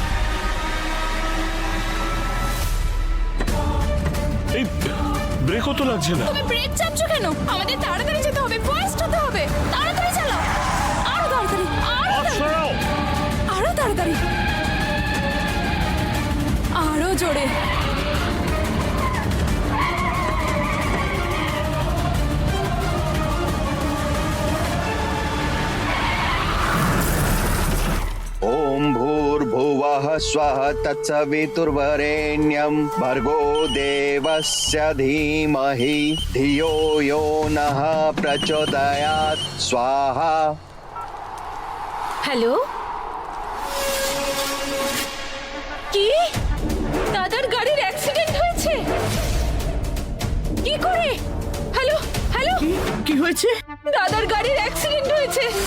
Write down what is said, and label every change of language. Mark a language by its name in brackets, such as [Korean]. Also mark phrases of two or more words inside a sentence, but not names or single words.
[Bangla] এই ব্রেকও তো লাগছে না। তুমি ব্রেক চাপছো কেন? আমাদের তাড়াতাড়ি যেতে হবে, ফাস্ট হতে হবে। তাড়াতাড়ি চালাও, আরো তাড়াতাড়ি, আরো তাড়াতাড়ি, আরো জোরে। [Sanskrit] ॐ भूर्भुवः स्वः तत्सवितुर्वरेण्यं भर्गो देवस्य धीमहि धियो यो नः प्रचोदयात् स्वाहा। [Bangla] হ্যালো, কি দাদার গাড়ির অ্যাক্সিডেন্ট হয়েছে? কি করে? হ্যালো হ্যালো, কি হয়েছে? দাদার গাড়ির অ্যাক্সিডেন্ট হয়েছে।